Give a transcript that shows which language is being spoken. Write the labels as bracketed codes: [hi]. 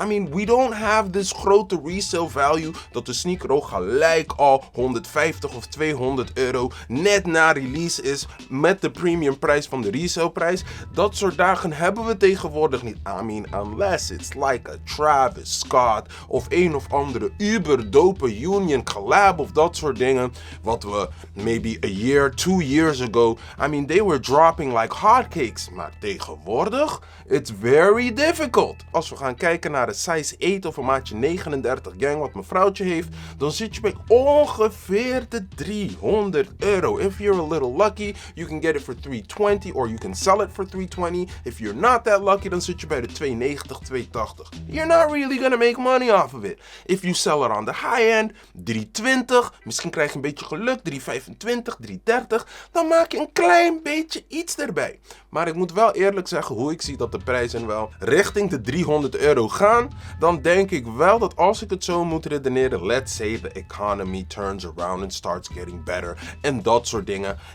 [en] We don't have this [nl] grote resale value dat de sneaker ook gelijk al €150 of €200 net na release is met de premium prijs van de resale prijs. Dat soort dagen hebben we tegenwoordig niet. [en] Unless it's like a [nl] Travis Scott of een of andere uber dope Union collab of dat soort dingen. Wat we maybe a year, 2 years ago, they were dropping like hotcakes, maar tegenwoordig, it's very difficult. Als we gaan kijken naar de size 8 of een maatje 39 gang wat mijn vrouwtje heeft, dan zit je bij ongeveer de €300. [en] If you're a little lucky, you can get it for $320 or you can sell it for $320. If you're not that lucky, [nl] dan zit je bij de [en] $290, $280. You're not really gonna make money off of it. If you sell it on the high end, [nl] $320, misschien krijg je een beetje geluk, $325, $330, dan maak je een klein beetje iets erbij. Maar ik moet wel eerlijk zeggen, hoe ik zie dat de prijzen wel richting de €300 gaan, dan denk ik wel dat als ik het zo moet redeneren, [en] let's say the economy turns around and starts getting better [nl] en dat soort dingen.